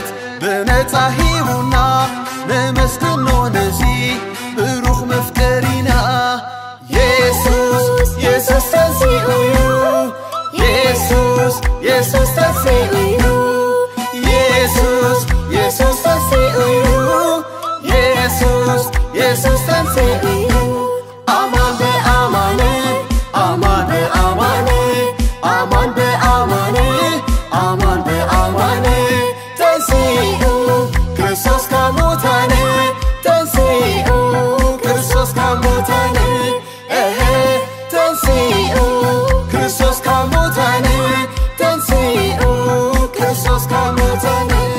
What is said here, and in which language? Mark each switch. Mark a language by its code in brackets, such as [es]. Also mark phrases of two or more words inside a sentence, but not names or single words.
[ti] ብነፃ ሂቡና ንመስግኖ ነዚ ብሩኽ መፍቀሪና ኢየሱስ ኢየሱስ ተንሲኡ እዩ ኢየሱስ ኢየሱስ ተንሲኡ እዩ ኢየሱስ ኢየሱስ ተንሲኡ እዩ ኢየሱስ ኢየሱስ ተንሲኡ እዩ [gez] አማን በአማን አማን በአማን አማን በአማን አማን በአማን [ti] ተንሲኡ ክርስቶስ ካብ ሙታን ተንሲኡ ክርስቶስ ካብ ሙታን ተንሲኡ ክርስቶስ ካብ ሙታን ተንሲኡ ክርስቶስ ካብ ሙታን